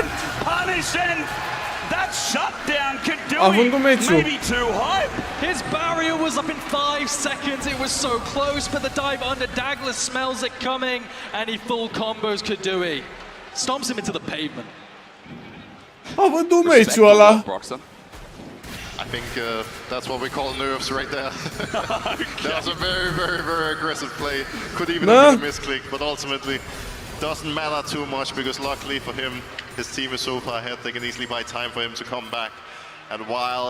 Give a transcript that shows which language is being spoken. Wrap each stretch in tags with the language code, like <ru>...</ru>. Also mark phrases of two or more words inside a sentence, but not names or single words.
<en>Punishing that shutdown, Kadui, maybe too high. His barrier was up in 5 seconds, it was so close, but the dive under Douglas smells it coming, and he full combos Kadui. Stomps him into the pavement.</en> <ro>A vândut meciul ăla.</ro> <en>I think that's what we call nerves right there. That was a very aggressive play. Could even have been a misclick, but ultimately doesn't matter too much because luckily for him, his team is so far ahead, they can easily buy time for him to come back.</en>